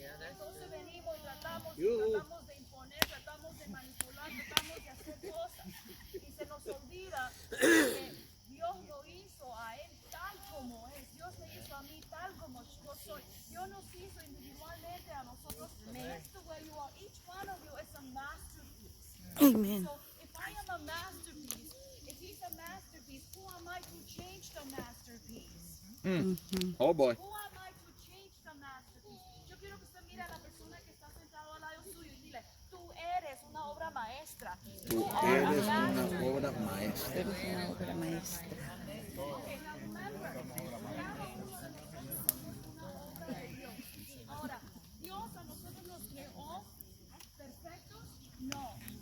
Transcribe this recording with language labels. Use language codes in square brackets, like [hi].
[es] Entonces venimos y tratamos de imponer, tratamos de manipular, tratamos de hacer cosas. Y se nos olvida que Dios lo hizo a él tal como es. Dios me hizo a mí tal como yo soy. Dios nos hizo individualmente a nosotros. [en] That's the way you are. Each one of you is a masterpiece. Amen. So if I am a masterpiece, if he's a masterpiece, who am I to change the masterpiece? Oh boy. Who am I to change the masterpiece? [es] Yo quiero que usted mire a la persona que está sentado al lado suyo y dile, tú eres una obra maestra. Tú eres una obra maestra. Eres una obra maestra. [en] Okay, now remember, [es] cada uno de nosotros somos una obra de Dios. Ahora, Dios a nosotros nos creó perfectos, no.